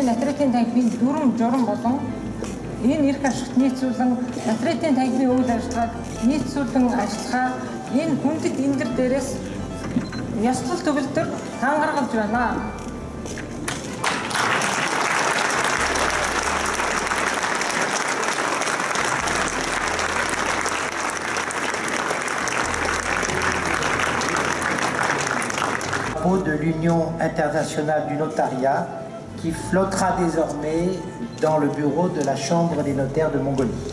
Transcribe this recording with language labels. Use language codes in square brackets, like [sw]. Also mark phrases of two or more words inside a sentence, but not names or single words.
[mn] нотариатын танхимын дүрм журам болон энэ эрх ашигт нийцүүлэн нотариатын танхимын үйл ажиллагааг нийцүүлэн ажиллахаа энэ хүндэт эндэр дээрээс ёслол төгөлдөр хангаргалж байна. [fr] De l'Union internationale du notariat qui flottera désormais dans le bureau de la Chambre des notaires de Mongolie.